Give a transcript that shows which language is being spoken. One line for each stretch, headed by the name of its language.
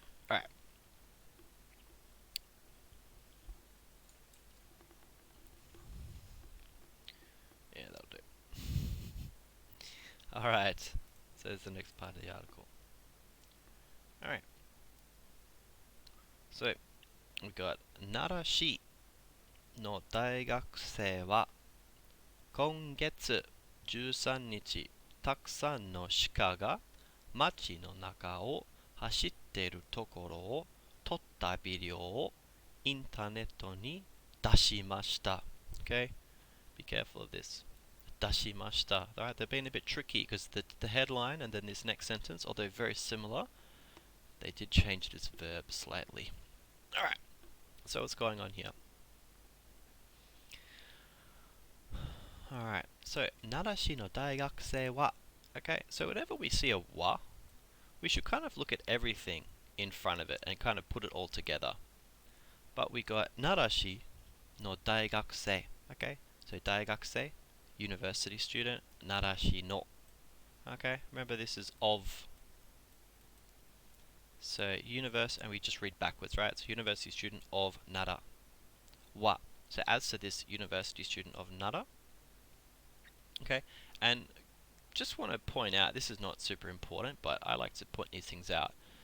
English: Alright. Yeah, that'll do. Alright. So there's the next part of the article. Alright. So, we've got
Japanese: Nara市の大学生は今月13日、たくさんの鹿が街の中を走っているところを撮ったビデオをインターネットに出しました。
English: Okay? Be careful of this. 出しました. Alright, they're being a bit tricky because the headline and then this next sentence, although very similar, they did change this verb slightly. Alright, so what's going on here?
Japanese: Alright, so, 奈良市の大学生は.
English: Okay, so whenever we see a wa, we should kind of look at everything in front of it and kind of put it all together. But we got
Japanese: 奈良市の大学生.
English: Okay, so 大学生, university student, 奈良市の. Okay, remember this is of. So universe, and we just read backwards, right? So university student of Nara. Wa. So as to this university student of Nara. Okay, and just want to point out, this is not super important, but I like to point these things out.